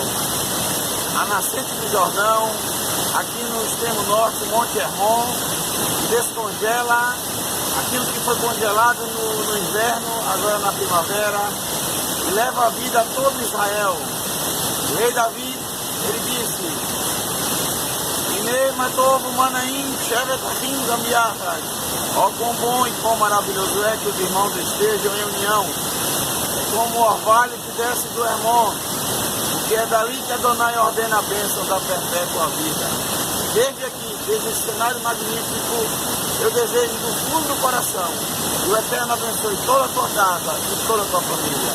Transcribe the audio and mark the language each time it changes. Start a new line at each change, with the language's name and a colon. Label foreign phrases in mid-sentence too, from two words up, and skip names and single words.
Portuguese: A nascente do Jordão, aqui no extremo norte, o Monte Hermon, descongela aquilo que foi congelado no inverno, agora na primavera, e leva a vida a todo Israel. O rei Davi, ele disse:
Hebrew: הנה מה טוב ומה נעים שבת אחים גם יחד.
Portuguese: Ó, quão bom e quão maravilhoso é que os irmãos estejam em união, como o orvalho que desce do Hermon, porque é dali que Adonai ordena a bênção da perpétua vida. Desde aqui, desde esse cenário magnífico, eu desejo do fundo do coração que o Eterno abençoe toda a tua casa e toda a tua família.